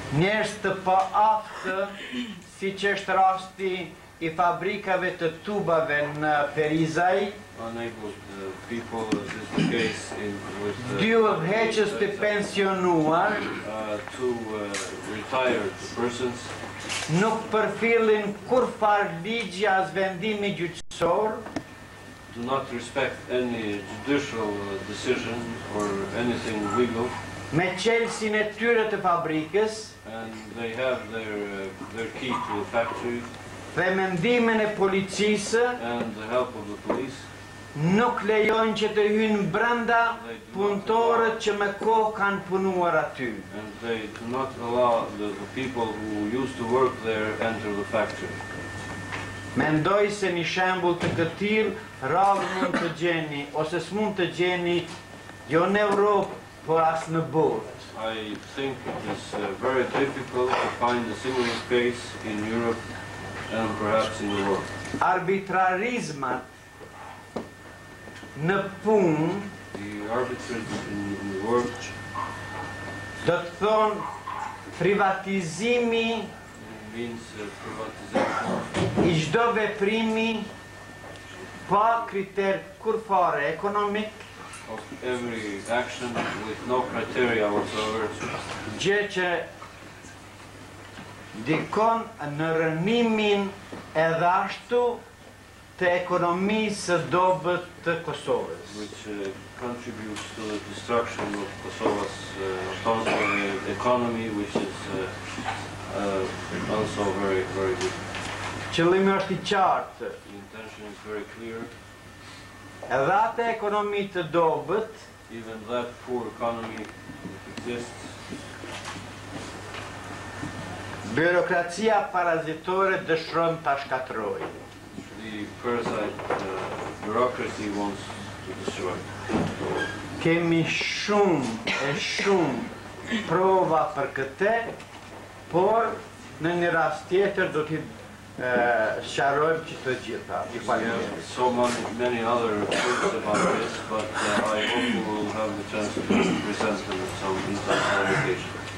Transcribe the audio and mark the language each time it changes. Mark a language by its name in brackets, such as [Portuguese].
[Albanian] Njerëz të paaftë, siç është rasti I fabrikave të tubave në Perizaj, [English] Unable people, this is the case with [Albanian] dy udhëheqës të pensionuar [English] two retired persons [Albanian] nuk përfillin kurfar ligji as vendimi gjyqësor, [English] do not respect any judicial decision or anything legal, [Albanian] me qelsin e tyre të fabrikës [English] and they have their key to the factory [Albanian] dhe mendimin e policisë [English] and the help of the police. [Albanian] nuk lejojnë që të hynë brenda punëtorët që me kohë kanë punuar aty. [English] And they do not allow the people who used to work there enter the factory. [Albanian] Mendoj se një shembull të këtij rrallë mund të gjeni ose s'mund të gjeni jo në Europë, por as në botë. [English] I think it is very difficult to find a similar case in Europe and perhaps in the world. [Albanian] Arbitrarizmat në punë [English] The arbitrage in the world [Albanian] do të thonë privatizimi [English] means privatization [Albanian] I çdo veprimi pa kriter kurfare ekonomik, [English] of every action with no criteria whatsoever. [Albanian] gjë që dikon në rënimin edhe ashtu të ekonomisë së dobët të Kosovës. [English] Which contributes to the destruction of Kosova's economy, which is also very, very good. [Albanian] Qëllimi është I qartë. [English] The intention is very clear. [Albanian] Edhe atë ekonomi të dobët, [English] Even that poor economy exists. [Albanian] birokracia parazitore dëshron ta shkatërrojë. [English] The parasite bureaucracy wants to destroy. [Albanian] Kemi shumë prova për këtë, por në një rast tjetër do t'i sqarojmë që të gjitha. [English] We have so many other proofs about this, but I hope we will have the chance to present them in some clarification.